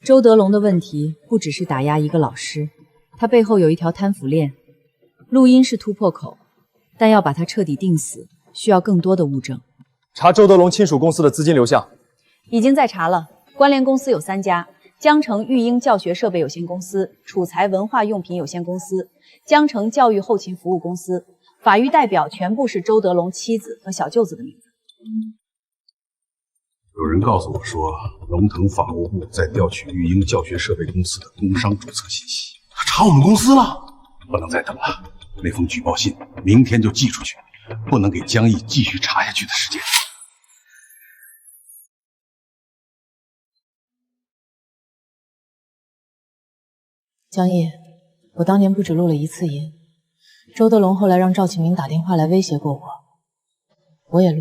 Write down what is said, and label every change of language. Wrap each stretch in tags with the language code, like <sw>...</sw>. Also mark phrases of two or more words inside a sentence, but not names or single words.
<zh>周德龙的問題不只是打壓一個老師，他背後有一條貪腐鏈。錄音是突破口，但要把他徹底定死，需要更多的物證。查周德龍親屬公司的資金流向，已經在查了。關聯公司有3家：江城育英教學設備有限公司、楚才文化用品有限公司、江城教育後勤服務公司。法律代表全部是周德龍妻子和小舅子的名字。有人告訴我说，龙腾法務部在调取育英教学設備公司的工商注冊信息，他查我們公司了，不能再等了。那封舉報信明天就寄出去，不能給江毅繼續查下去的時間。江毅，我當年不止錄了1次音，周德龍後來讓趙啟明打電話來威脅過我，我也錄了。</zh>